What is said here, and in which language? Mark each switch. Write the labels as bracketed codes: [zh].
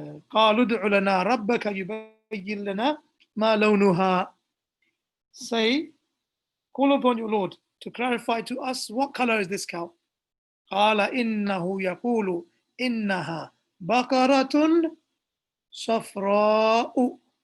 [ar] قالوا ادع لنا ربك يبين لنا ما لونها. [en] Say, call upon your Lord to clarify to us what color is this cow. [ar] قال إنه يقول إنها بقرة صفراء.